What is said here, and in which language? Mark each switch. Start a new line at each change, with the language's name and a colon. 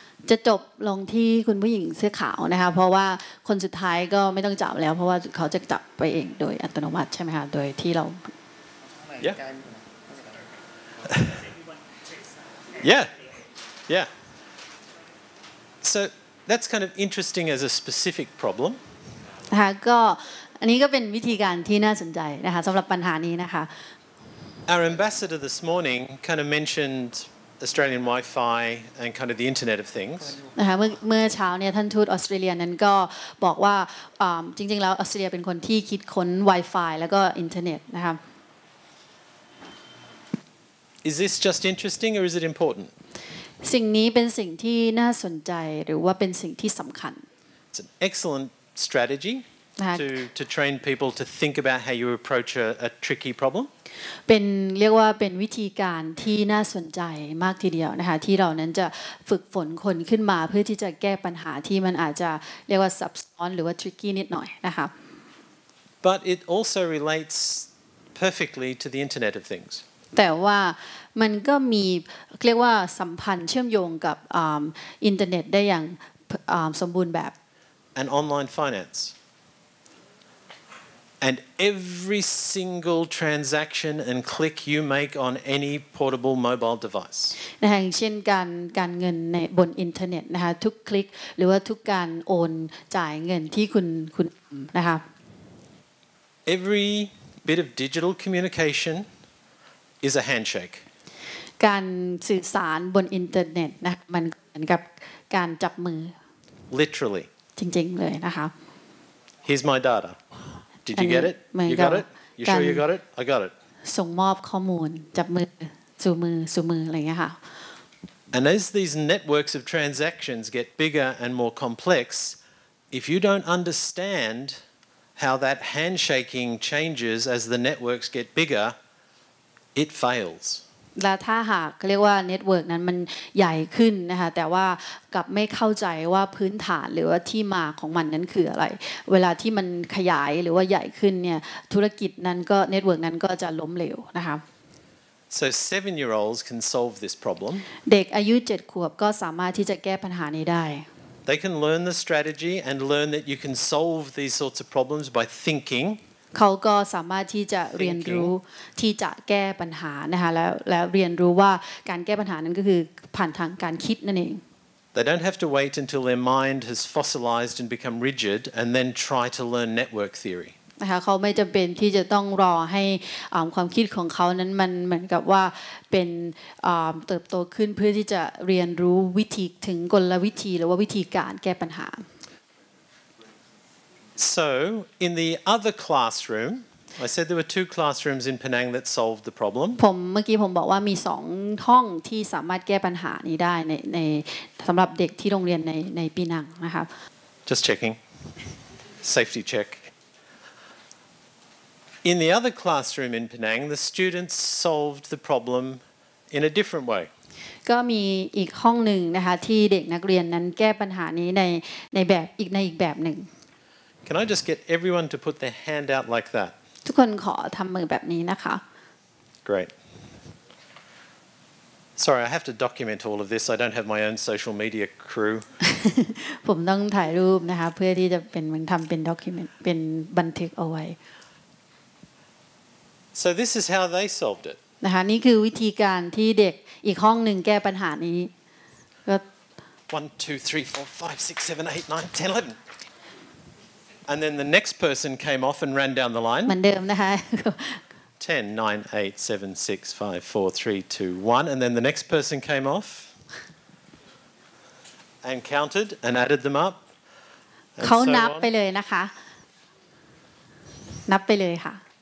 Thai: จะจบลงที่คุณผู้หญิงเสื้อขาวนะคะเพราะว่าคนสุดท้ายก็ไม่ต้องจับแล้วเพราะว่าเขาจะจับไปเองโดยอัตโนมัติใช่ไหมคะโดยที่เรา
English: Yeah So that's kind of interesting as a specific problem
Thai: นะคะก็อันนี้ก็เป็นวิธีการที่น่าสนใจนะคะสำหรับปัญหานี้นะคะ
English: Our ambassador this morning kind of mentioned Australian Wi-Fi and kind of the Internet of Things
Thai: นะคะเมื่อเช้าเนี่ยท่านทูตออสเตรเลียนั้นก็บอกว่าจริงๆแล้วออสเตรเลียเป็นคนที่คิดค้น Wi-Fi แล้วก็อินเทอร์เน็ตนะคะ
English: Is this just interesting or is it important
Thai: สิ่งนี้เป็นสิ่งที่น่าสนใจหรือว่าเป็นสิ่งที่สำคัญ
English: It's an excellent strategy to train people to think about how you approach a tricky problem
Thai: เป็นเรียกว่าเป็นวิธีการที่น่าสนใจมากทีเดียวนะคะที่เรานั้นจะฝึกฝนคนขึ้นมาเพื่อที่จะแก้ปัญหาที่มันอาจจะเรียกว่าซับซ้อนหรือว่า tricky นิดหน่อยนะคะ
English: But it also relates perfectly to the Internet of Things
Thai: แต่ว่ามันก็มีเรียกว่าสัมพันธ์เชื่อมโยงกับอินเทอร์เน็ตได้อย่างสมบูรณ์แบบ
English: and online finance And every single transaction and click you make on any portable mobile device
Thai: นะคะอย่างเช่นการเงินในบนอินเทอร์เน็ตนะคะทุกคลิกหรือว่าทุกการโอนจ่ายเงินที่คุณนะคะ
English: Every bit of digital communication is a handshake
Thai: การสื่อสารบนอินเทอร์เน็ตนะมันเหมือนกับการจับมือ
English: Literally
Thai: จริงๆเลยนะคะ
English: Here's my data Did you get it? You got it? You sure you got it? I got it.
Thai: ส่งมอบข้อมูลจับมือสู่มืออะไรอย่างเงี้ยค่ะ
English: And as these networks of transactions get bigger and more complex, if you don't understand how that handshaking changes as the networks get bigger, it fails.
Thai: และถ้าหากเรียกว่าเน็ตเวิร์กนั้นมันใหญ่ขึ้นนะคะแต่ว่ากลับไม่เข้าใจว่าพื้นฐานหรือว่าที่มาของมันนั้นคืออะไรเวลาที่มันขยายหรือว่าใหญ่ขึ้นเนี่ยธุรกิจนั้นก็เน็ตเวิร์กนั้นก็จะล้มเหลวนะคะ
English: So 7-year-olds can solve this problem.
Thai: เด็กอายุ7 ขวบก็สามารถที่จะแก้ปัญหานี้ได้
English: They can learn the strategy and learn that you can solve these sorts of problems by thinking.
Thai: เขาก็สามารถที่จะเรียนรู้ที่จะแก้ปัญหานะคะแล้วเรียนรู้ว่าการแก้ปัญหานั้นก็คือผ่านทางการคิดนั่นเอง
English: They don't have to wait until their mind has fossilized and become rigid and then try to learn network theory.
Thai: นะคะเขาไม่จำเป็นที่จะต้องรอให้ความคิดของเขานั้นมันเหมือนกับว่าเป็นเติบโตขึ้นเพื่อที่จะเรียนรู้วิธีถึงกลวิธีหรือว่าวิธีการแก้ปัญหา
English: So in the other classroom, I said there were 2 classrooms in Penang that solved the problem.
Thai: เมื่อกี้ผมบอกว่ามี2 ห้องที่สามารถแก้ปัญหานี้ได้ในสำหรับเด็กที่โรงเรียนในปีนังนะครับ
English: Just checking. Safety check. In the other classroom in Penang, the students solved the problem in a different way.
Thai: ก็มีอีกห้องหนึ่งนะคะที่เด็กนักเรียนนั้นแก้ปัญหานี้ในแบบอีกแบบหนึ่ง
English: Can I just get everyone to put their hand out like that?
Thai: ทุกคนขอทำมือแบบนี้นะคะ
English: Great. Sorry, I have to document all of this. I don't have my own social media crew.
Thai: ผมต้องถ่ายรูปนะคะเพื่อที่จะเป็นเหมือนทำเป็นด็อกิเมนต์เป็นบันทึกเอาไว้
English: So this is how they solved it.
Thai: นะคะนี่คือวิธีการที่เด็กอีกห้องหนึ่งแก้ปัญหานี้ก็
English: 1, 2, 3, 4, 5, 6, 7, 8, 9, 10, 11. And then the next person came off and ran down the
Thai: เหมื
English: line.
Thai: อนเดิมนะคะ
English: 10, 9, 8, 7, 6, 5, 4, 3, 2, 1. And then the next person came off and counted and added them up.
Thai: เขานับไปเลยนะคะนับไปเลยค่ะ